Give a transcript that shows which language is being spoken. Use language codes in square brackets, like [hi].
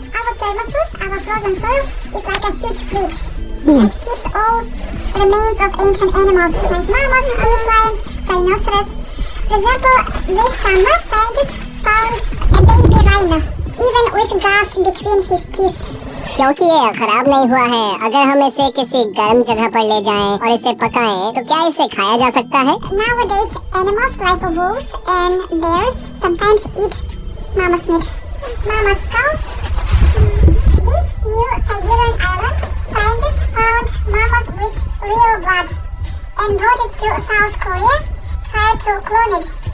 [en] Our permafrost, our frozen soil, is like a huge fridge. It keeps all remains of ancient animals like mammoth, cave lions, rhinoceros. For example, this summer, scientists found a baby rhino, even with grass between his teeth. [hi] क्योंकि ये खराब नहीं हुआ है, अगर हम इसे किसी गर्म जगह पर ले जाएं और इसे पकाएं, तो क्या इसे खाया जा सकता है? [en] Nowadays, animals like wolves and bears sometimes eat mammoth meat. Mammoth skull. This new Siberian island, scientists found mammoth with real blood and brought it to South Korea, tried to clone it.